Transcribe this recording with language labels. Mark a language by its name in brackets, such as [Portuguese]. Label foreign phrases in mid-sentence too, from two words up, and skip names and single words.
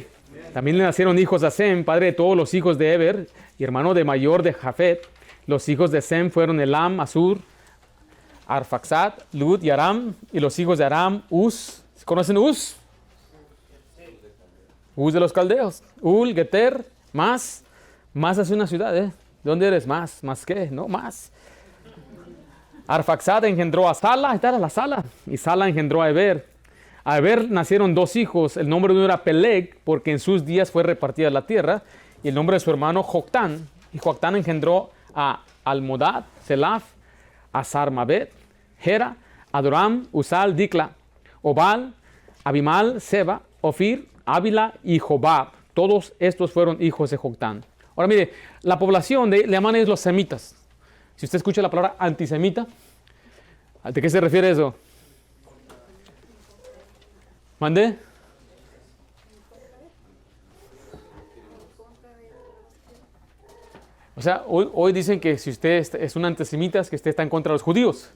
[Spanish] También le nacieron hijos a Sem, padre de todos los hijos de Eber y hermano de mayor de Jafet. Los hijos de Sem fueron Elam, Asur, Arfaxad, Lud y Aram. Y los hijos de Aram, Uz. ¿Conocen Uz? Uz de los caldeos. Ul, Geter, Mas. Mas es una ciudad, ¿eh? ¿De dónde eres? Mas. ¿Más qué? No, Mas. Arfaxad engendró a Sala, esta era la Sala, y Sala engendró a Eber. A Eber nacieron dos hijos, el nombre de uno era Peleg, porque en sus días fue repartida la tierra, y el nombre de su hermano Joctán. Y Joctán engendró a Almodad, Selaf, a Sarmabet, Gera, Adoram, Usal, Dicla, Obal, Abimal, Seba, Ofir, Ávila y Jobab. Todos estos fueron hijos de Joctán. Ahora mire, la población le llaman ellos los semitas. Si usted escucha la palabra antisemita, ¿de qué se refiere eso? ¿Mande? O sea, hoy dicen que si usted es un antisemita es que usted está en contra de los judíos.